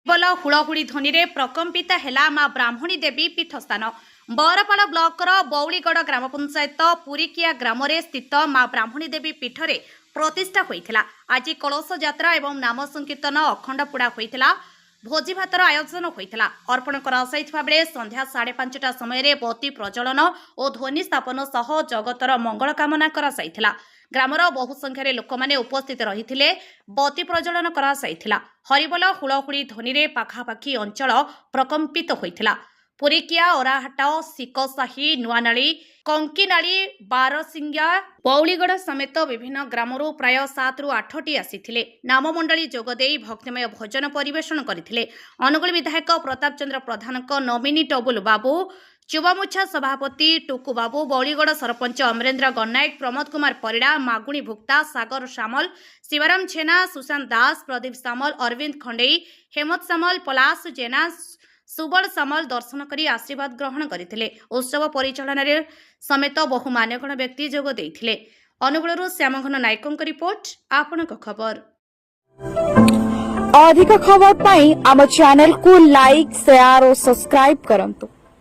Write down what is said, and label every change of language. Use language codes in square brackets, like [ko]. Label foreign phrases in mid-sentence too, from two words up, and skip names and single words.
[or] ବୋଲ ହୁଡ଼ହୁଡ଼ି ଧ୍ୱନି ରେ ପ୍ରକମ୍ପିତ ହେଲା ମାଁ ବ୍ରାହ୍ମଣୀ ଦେବୀ ପୀଠସ୍ଥାନ। ବରପାଳ ବ୍ଲକର ବଉଳିଗଡ଼ ଗ୍ରାମ ପଞ୍ଚାୟତ ପୁରୀକିଆ ଗ୍ରାମ ରେ ସ୍ଥିତ ମାଁ ବ୍ରାହ୍ମଣୀ ଦେବୀ ପୀଠ ରେ ପ୍ରତିଷ୍ଠା ହୋଇଥିଲା। ଆଜି କଳସ ଯାତ୍ରା ଏବଂ ନାମ ସଂକୀର୍ତ୍ତନ ଅଖଣ୍ଡ ପୁଡ଼ା ହୋଇଥିଲା। ଭୋଜି ଭାତର ଆୟୋଜନ ହୋଇଥିଲା। ଅର୍ପଣ କରା ଯାଇଥିବା ବେଳେ ସନ୍ଧ୍ୟା 5:30 ସମୟ ରେ ବତୀ ପ୍ରଜ୍ୱଳନ ଓ ଧ୍ୱନି ସ୍ଥାପନ ସହ ଜଗତର ମଙ୍ଗଳ କାମନା କରା ଯାଇଥିଲା। ଗ୍ରାମର ବହୁ ସଂଖ୍ୟାରେ ଲୋକ ମାନେ ଉପସ୍ଥିତ ରହିଥିଲେ। ବତୀ ପ୍ରଜ୍ୱଳନ କରା ଯାଇଥିଲା। ହରିବୋଲ ହୁଡ଼ହୁଡ଼ି ଧ୍ୱନି ରେ ପାଖାପାଖି ଅଞ୍ଚଳ ପ୍ରକମ୍ପିତ ହୋଇଥିଲା। ପୁରୀକିଆ ଓରାହାଟ ସିକସାହି ନୁଆନାଳୀ କଙ୍କିନାଳୀ ବାରସିଙ୍ଗା ବଉଳିଗଡ଼ ସମେତ ବିଭିନ୍ନ ଗ୍ରାମରୁ ପ୍ରାୟ 7 ରୁ 8ଟି ଆସିଥିଲେ। ନାମମଣ୍ଡଳୀ ଯୋଗଦେଇ ଭକ୍ତିମୟ ଭୋଜନ ପରିବେଷଣ କରିଥିଲେ। ଅନୁଗୁଳ ବିଧାୟକ ପ୍ରତାପ ଚନ୍ଦ୍ର ପ୍ରଧାନଙ୍କ ନମିନୀ ଟବୁଲ ବାବୁ, ଚୁବାମୁଛା ସଭାପତି ଟୁକୁ ବାବୁ, ବଉଳିଗଡ଼ ସରପଞ୍ଚ ଅମରେନ୍ଦ୍ର ଗନ୍ନାୟକ, ପ୍ରମୋଦ କୁମାର ପରିଡ଼ା, ମାଗୁଣି ଭୁକ୍ତା, ସାଗର ସାମଲ, ଶିବରାମ ଛେନା, ସୁଶାନ୍ତ ଦାସ, ପ୍ରଦୀପ ସାମଲ, ଅରବିନ୍ଦ ଖଣ୍ଡେଇ, ହେମନ୍ତ ସାମଲ, ପଲାଶ ଜେନା, ସୁବଳ ସାମଲ ଦର୍ଶନ କରି ଆଶୀର୍ବାଦ ଗ୍ରହଣ କରିଥିଲେ। ଉତ୍ସବ ପରିଚାଳନ ସମେତ ବହୁ ମାନ୍ୟଗଣ ବ୍ୟକ୍ତି ଯୋଗ ଦେଇଥିଲେ। ଅନୁଗୁଳରୁ ଶ୍ୟାମଘନ ନାୟକଙ୍କ ରିପୋର୍ଟ ଆପଣଙ୍କ ଖବର। ଅଧିକ ଖବର ପାଇଁ ଆମ ଚ୍ୟାନେଲ କୁ ଲାଇକ, ସେୟାର ଓ ସବସ୍କ୍ରାଇବ କରନ୍ତୁ।